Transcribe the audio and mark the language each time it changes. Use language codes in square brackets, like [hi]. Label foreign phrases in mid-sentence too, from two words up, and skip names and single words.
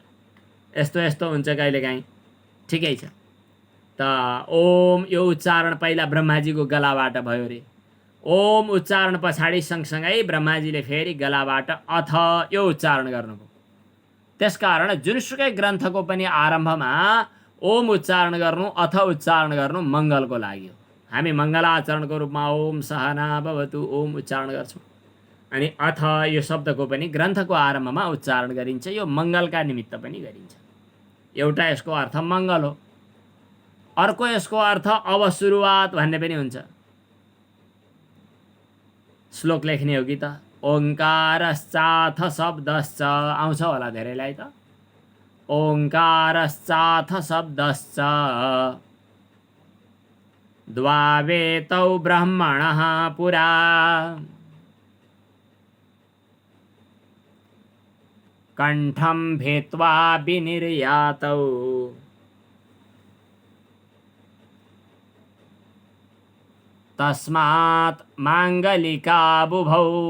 [ne] यस्तो यस्तो हुन्छ कहिलेकाहीँ। ठिकै छ त ओम यो उच्चारण पहिला ब्रह्माजीको गलाबाट भयो रे। ओम उच्चारण पछाडि सँगसँगै ब्रह्माजीले फेरि गलाबाट अथ यो उच्चारण गर्नुभयो। त्यसकारण जुनसुकै ग्रन्थको पनि आरम्भमा ओम उच्चारण गर्नु, अथ उच्चारण गर्नु मङ्गलको लागि हो। हामी मङ्गलाचरणको रूपमा [sa] ओम सहना भवतु ओम [ne] उच्चारण गर्छौँ। अनि अथ यो शब्दको पनि ग्रन्थको आरम्भमा उच्चारण गरिन्छ। यो मङ्गलका निमित्त पनि गरिन्छ। एउटा यसको अर्थ मङ्गल हो, अर्को यसको अर्थ अब सुरुवात भन्ने पनि हुन्छ। श्लोक लेख्ने हो कि त? [sa] ओङ्कारश्चाथ शब्दश्च [ne] आउँछ होला धेरैलाई त। [sa] ओङ्कारश्चाथ शब्दश्च द्वावेतौ ब्रह्मणः पुरा कण्ठं भेत्वा विनिर्यातौ तस्मात् माङ्गलिका बुभौ।